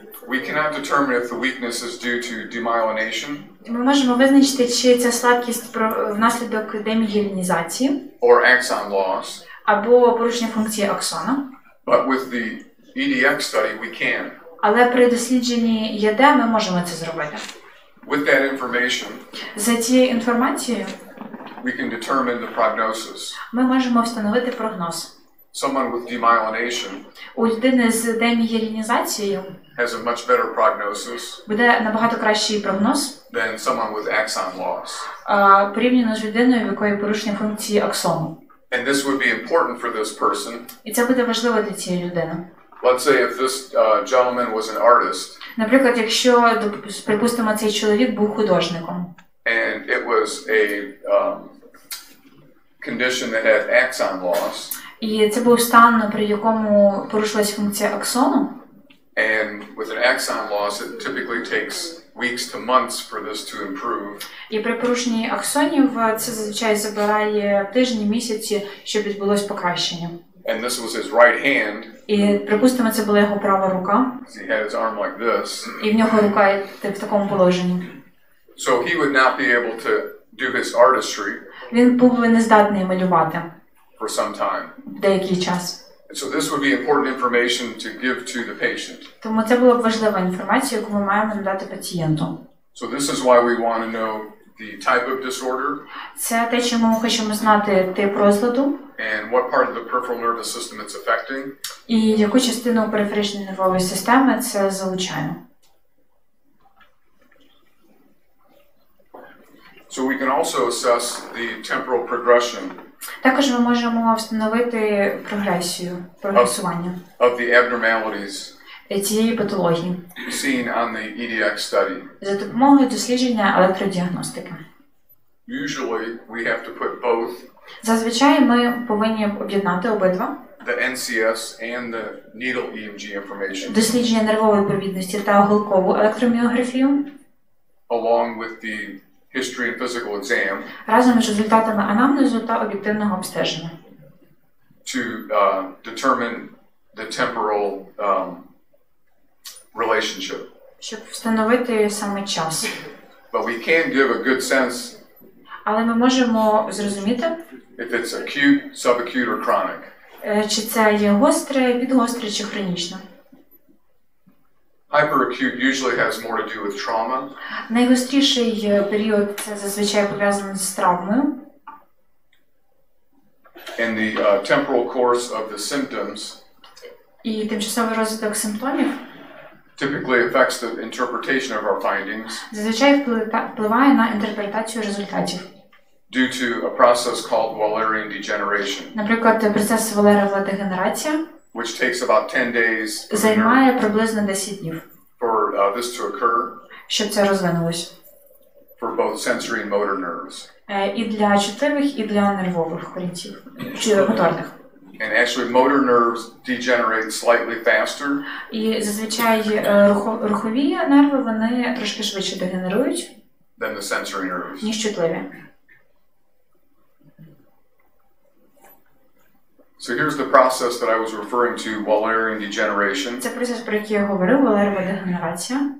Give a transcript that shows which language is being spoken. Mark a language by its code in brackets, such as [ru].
[en] we cannot determine if the weakness is due to demyelination [uk] ми можемо визначити, чи ця слабкість внаслідок демієлінізації [en] or axon loss, [uk] або порушення функції аксона. [en] but with the EDX study we can. [uk] Але при дослідженні ЄД ми можемо це зробити. [en] With that information, [uk] За цією інформацією [en] we can determine the prognosis. [uk] ми можемо встановити прогноз. [en] Someone with demyelination [uk] У людини з демієлінізацією [en] has a much better prognosis [uk] буде набагато кращий прогноз [en] than someone with axon loss. [uk] порівняно з людиною, в якої порушення функції аксону. [en] And this would be important for this person. [uk] І це буде важливо для цієї людини. [en] Let's say if this gentleman was an artist [uk] Наприклад, якщо, припустимо, цей чоловік був художником, [en] and it was a condition that had axon loss, [uk] і це був стан, при якому порушилась функція аксону, [en] and with an axon loss it typically takes weeks to months for this to improve. [uk] і при порушенні аксонів це зазвичай забирає тижні, місяці, щоб відбулось покращення. [en] And this was his right hand. [uk] І, припустимо, це була його права рука, [en] He had his arm like this. [uk] і в нього рука в такому положенні. [en] So he would not be able to do his artistry [uk] Він був нездатний малювати [en] for some time. [uk] деякий час. [en] And so this would be important information to give to the patient. [uk] Тому це була б важлива інформація, яку ми маємо надати пацієнту. [en] So this is why we want to know the type of disorder [uk] Це те, чому ми хочемо знати тип розладу [en] and what part of the peripheral nervous system it's affecting. [uk] і яку частину периферичної нервової системи це залучає. [en] So we can also assess the temporal progression [uk] Також ми можемо встановити прогресування [en] of the abnormalities [uk] цієї патології [en] seen on the EDX study. [uk] за допомогою дослідження електродіагностики. [en] Usually we have to put both [uk] Зазвичай ми повинні об'єднати обидва [en] the NCS and the needle EMG information [uk] дослідження нервової провідності та голкову електроміографію [en] along with the history and physical exam [uk] разом з результатами анамнезу та об'єктивного обстеження, [en] to determine the temporal relationship. [uk] щоб встановити саме час. [en] But we can give a good sense [uk] Але ми можемо зрозуміти, [en] if it's acute, subacute, or chronic. [uk] чи це є гостре, підгостре чи хронічне. [en] Hyperacute usually has more to do with trauma, [uk] Найгостріший період це зазвичай пов'язаний з травмою. [en] and the temporal course of the symptoms [uk] І тимчасовий розвиток симптомів [en] typically affects the interpretation of our findings [uk] зазвичай впливає на інтерпретацію результатів. [en] due to a process called Wallerian degeneration, [uk] Наприклад, процес Валерова дегенерація [en] which takes about 10 days [uk] займає приблизно 10 днів, [en] for this to occur [uk] щоб це розвинулось. [en] for both sensory and motor nerves. [uk] І для чутливих, і для нервових корінців, чи моторних. [en] And actually motor nerves degenerate slightly faster [uk] І зазвичай рухові нерви, вони трошки швидше дегенерують, [en] than the sensory nerves. [uk] ніж чутливі. [en] So here's the process that I was referring to, Wallerian degeneration. [uk] Це процес, про який я говорив, Валерова дегенерація.